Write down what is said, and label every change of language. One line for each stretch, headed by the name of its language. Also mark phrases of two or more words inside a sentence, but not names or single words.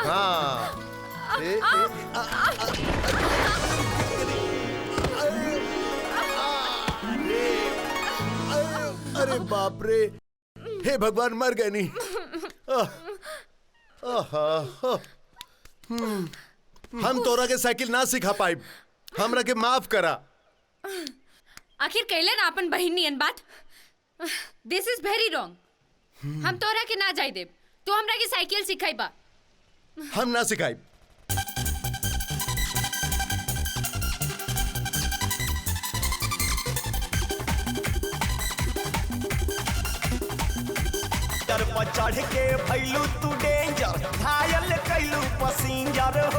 Bhojpuri: हाँ अरे बाप रे, हे भगवान मर गए नहीं। हम तोरा के साइकिल ना सिखा पाए, हमरा के माफ करा। आखिर कहले ना अपन बहिन नियन बात।
English: This is very wrong.
Bhojpuri: हम तोरा के ना जाय देब, तू हमरा के साइकिल सिखाइबा। हम ना सिखाई। पर चढ़ के भैलू तू डेंजर, घायल कैलू पसिंजर हो।